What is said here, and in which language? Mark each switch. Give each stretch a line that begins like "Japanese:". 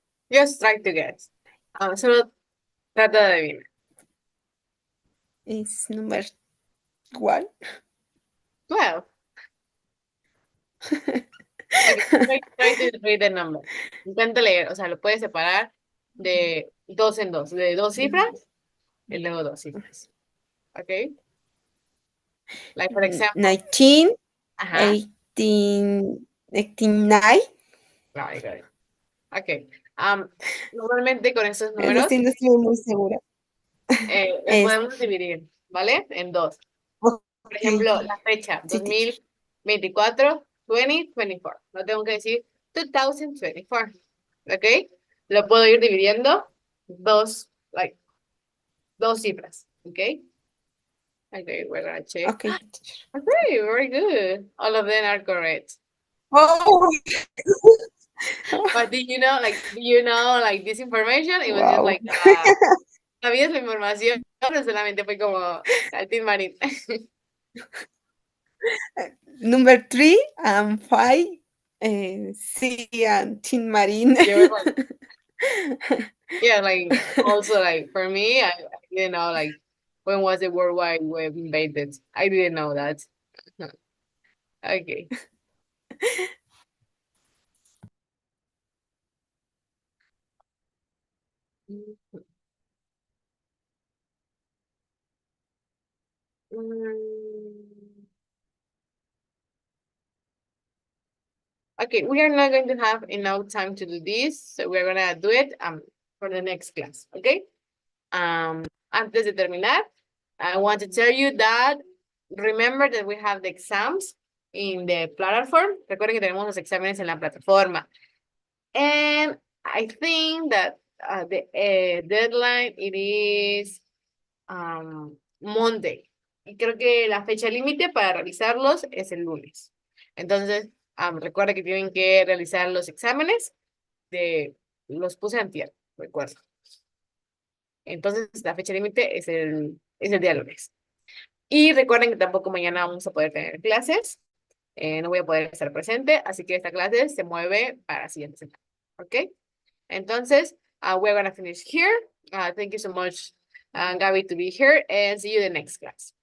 English: Just try to guess.
Spanish: Solo trata de adivinar.
English: is number 1. 12. Okay, try to read the number.
Spanish: Intenta leer, o sea, lo puedes separar de dos en dos, de 2 cifras y luego 2 cifras.
English: Okay? Like, for example, 19, ajá. 89. Very good. Okay.
Spanish: Normalmente con esos Eso números sí, no estoy muy segura. los podemos dividir, ¿vale? En dos. Por Ok. ejemplo, la fecha, Sí, teacher. 2024, 2024. No tengo que decir 2024. ¿Ok? Lo puedo ir dividiendo dos cifras.
English: ¿Ok? Okay, we're gonna check. Ok, teacher. Okay, very good. All of them are correct. Oh, But do you know, like, this information? It was just wow.
Spanish: like, ¿sabías la información? Pero solamente fue como al Team Marín.
English: Number 3 and 5, C and Tin Marine. You were like, yeah, like, also, like, for me, I didn't know, like, when was the World Wide Web invented? I didn't know that. Okay. Mm. Okay, we are not going to have enough time to do this, so we're gonna do it for the next class, okay?
Spanish: Antes de terminar,
English: I want to tell you that remember that we have the exams in the platform.
Spanish: Recuerden que tenemos los exámenes en la plataforma.
English: And I think that the deadline it is Monday.
Spanish: Y creo que la fecha límite para realizarlos es el lunes. Entonces, recuerda que tienen que realizar los exámenes los puse antier, recuerdo. Entonces, la fecha límite es el día lunes. Y recuerden que tampoco mañana vamos a poder tener clases. No voy a poder estar presente, así que esta clase se mueve para la siguiente semana. ¿Ok? Entonces,
English: we're going to finish here. Thank you so much, Gabby, to be here, and see you in the next class.